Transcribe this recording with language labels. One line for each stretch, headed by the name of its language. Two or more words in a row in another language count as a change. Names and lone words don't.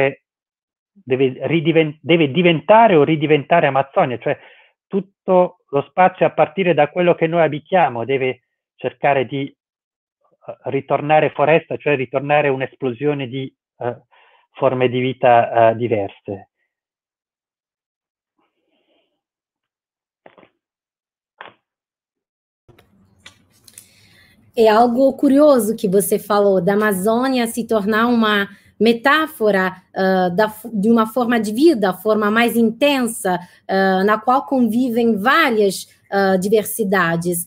Italian: diventare o ridiventare Amazzonia, cioè tutto lo spazio a partire da quello che noi abitiamo deve cercare di ritornare foresta, cioè ritornare un'esplosione di forme di vita diverse.
Portuguese: É algo curioso que você falou, da Amazônia se tornar uma metáfora de uma forma de vida, a forma mais intensa, na qual convivem várias diversidades.